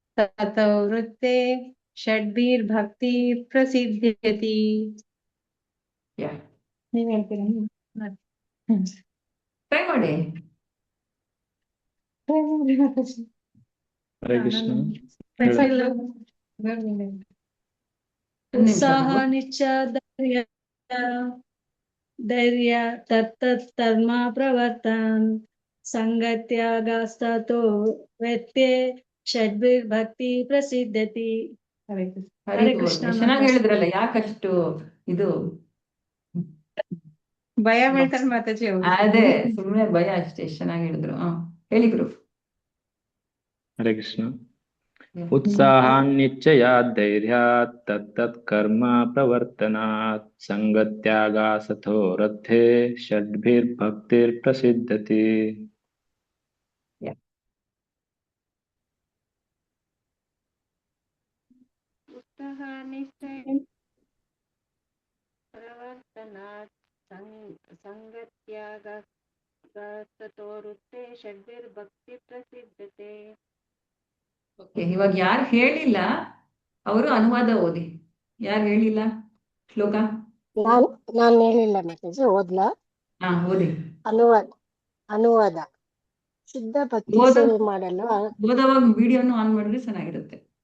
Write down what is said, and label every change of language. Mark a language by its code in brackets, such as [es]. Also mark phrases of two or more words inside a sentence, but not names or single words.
[sa] ततो वृत्ते षड्भिर्भक्ति प्रसिद्ध्यति. [kn] ನೀವ್ ಹೇಳ್ತೀರಾ? ಟ್ರೈ ಮಾಡಿ. [sa] ಹರೇ ಕೃಷ್ಣ. ಉತ್ಸಾಹ ನಿಶ್ಚ ಧೈರ್ಯ ತತ್ತರ್ಮ ಪ್ರವರ್ತನ್ ಸಂಗತ್ಯಾಗಸ್ತೋ ವೆತ್ತೆ ಷಡ್ಭಿರ್ಭಕ್ತಿ ಪ್ರಸಿದ್ಧತಿ. ಹರೇ ಕೃಷ್ಣ. [kn] ಚೆನ್ನಾಗಿ ಹೇಳಿದ್ರಲ್ಲ, ಯಾಕಷ್ಟು ಇದು ಭಯ ಬೀಳ್ತಾರೆ ಮಾತಾಜಿ ಅವರು. ಅದೇ ಸುಮ್ಮನೆ ಭಯ ಅಷ್ಟೇ. ಎಷ್ಟು ಚೆನ್ನಾಗಿ ಹೇಳಿದ್ರು. ಹೇಳಿ ಗುರು. [sa] ಹರೇ ಕೃಷ್ಣ. उत्साहान्निश्चयात् धैर्यात् तत्तत् कर्म प्रवर्तनात् संगत्यागासतो रथे षड्भिर्भक्तिर्प्रसिद्ध्यति. प्रवर्तनात् संगत्यागासतो रथे षड्भिर्भक्ति प्रसिद्ध्यते. [kn] ಇವಾಗ ಯಾರು ಹೇಳಿಲ್ಲ ಅವರು ಅನುವಾದ ಓದಿ. ಯಾರು ಹೇಳಿಲ್ಲ ಶ್ಲೋಕ? ನಾನು ಹೇಳಿಲ್ಲ ಮಾತಾಜಿ, ಓದ್ಲಾ? ಓದಿ. ಅನುವಾದ. ಶುದ್ಧ ಭಕ್ತಿ ಸೇವೆ ಮಾಡಲು ಓದೋವಾಗ ವಿಡಿಯೋನು ಆನ್ ಮಾಡಿದ್ರೆ ಚೆನ್ನಾಗಿರುತ್ತೆ.